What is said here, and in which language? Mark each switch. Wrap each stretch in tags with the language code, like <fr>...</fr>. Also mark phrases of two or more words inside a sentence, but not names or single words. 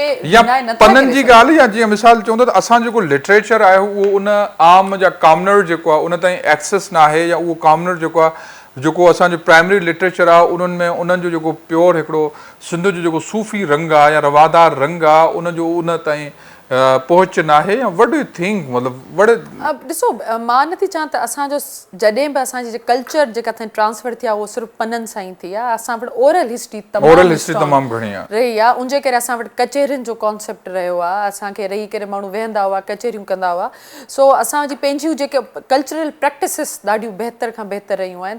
<sd>पननि जी ॻाल्हि, या जीअं मिसाल चवंदो त असां जेको लिटरेचर आहे उहो उन आम या कॉमनर जेको आहे उन ताईं एक्सेस न आहे, या उहो कॉमनर जेको आहे, जेको असांजो</sd> <en>primary literature</en> <sd>आहे, उन्हनि में उन्हनि जो जेको प्योर हिकिड़ो सिंध जो जेको सूफ़ी रंग आहे या रवादार रंग आहे, उनजो उन ताईं पहुच न आहे।</sd> <en>या what do you think,</en> <sd>मतिलबु ॾिसो, मां नथी चवां त असांजो जॾहिं बि असांजी कल्चर जेका असां ट्रांसफर थी आहे उहो सिर्फ़ु पननि सां ई थी आहे। असां वटि</sd> <en>oral history</en> <sd>तमामु घणी आहे रही आहे, उनजे करे असां वटि कचहरियुनि जो कॉन्सेप्ट रहियो आहे। असांखे रही करे माण्हू वेहंदा हुआ, कचहरियूं कंदा हुआ। सो असांजी पंहिंजियूं जेके</sd> <en>cultural practices</en> <sd>ॾाढियूं बहितर खां बहितर रहियूं आहिनि।</sd>